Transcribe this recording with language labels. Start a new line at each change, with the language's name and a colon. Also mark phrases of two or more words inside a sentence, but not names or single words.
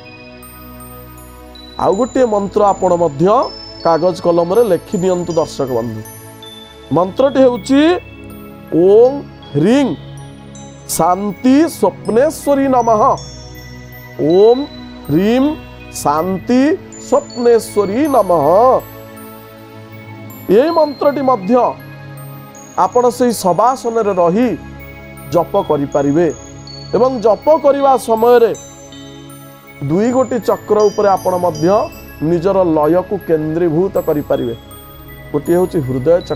Odia: ଆଉ ଗୋଟେ ମନ୍ତ୍ର ଆପଣ ମଧ୍ୟ କାଗଜ କଲମ ରେ ଲେଖି ନିଅନ୍ତୁ ଦର୍ଶକ ବନ୍ଧୁ ମନ୍ତ୍ରଟି ହେଉଛି
Sanskrit: ओम ह्रीं शांति स्वप्नेश्वरी नमः
Odia: ओम ह्रीं शांति स्वप्नेश्वरी नमः ଏହି ମନ୍ତ୍ରଟି ମଧ୍ୟ ଆପଣ ସେ ଶବାସନ ରେ ରହି ଜପ କରି ପାରିବେ ଏବଂ ଜପ କରିବା ସମୟ ରେ ଦୁଇ ଗୋଟି ଚକ୍ର ଉପରେ ଆପଣ ମଧ୍ୟ ନିଜର ଲୟ କୁ କେନ୍ଦ୍ରୀଭୂତ କରି ପାରିବେ ଗୋଟି ହେଉଛି ହୃଦୟ